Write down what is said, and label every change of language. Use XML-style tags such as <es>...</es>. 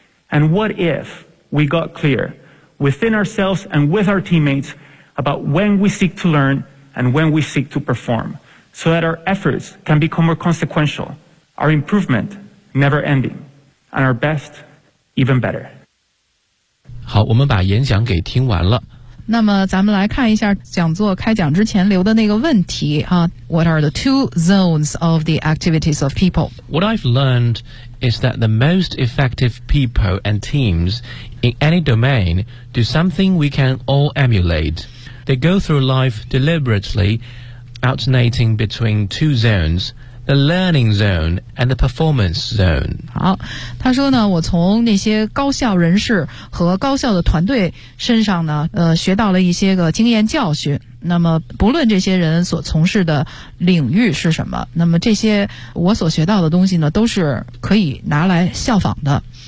<en>And what if we got clear within ourselves and with our teammates about when we seek to learn and when we seek to perform, so that our efforts can become more consequential, our improvement never ending, and our best even better.</en> <zh>好，我们把演讲给听完了。那么咱们来看一下讲座开讲之前留的那个问题啊。</zh> <en>What are the two zones of the activities of people? What I've learned is that the most effective people and teams in any domain do something we can all emulate. They go through life deliberately, alternating between two zones. The learning zone and the performance zone.</en> <zh>好，他说呢，我从那些高效人士和高效的团队身上呢，学到了一些个经验教训。那么，不论这些人所从事的领域是什么，那么这些我所学到的东西呢，都是可以拿来效仿的。</zh>